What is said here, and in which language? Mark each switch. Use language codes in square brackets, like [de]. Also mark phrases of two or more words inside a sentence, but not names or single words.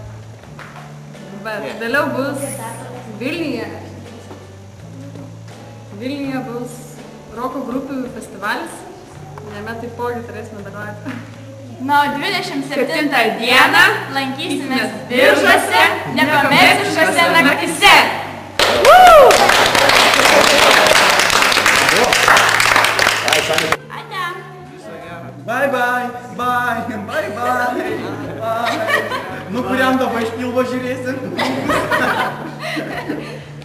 [lt] Bet vėliau bus Vilniuje. Vilniuje bus roko grupių festivalis, jame taipogi turėsime dalyvauti. Na, 27 dieną lankysimės Biržuose, nekomerciškose naktyse. Ate. [en] Bye bye, bye, bye bye, bye. [lt] Nu, kuriam dabar iš pilvo žiūrėsim?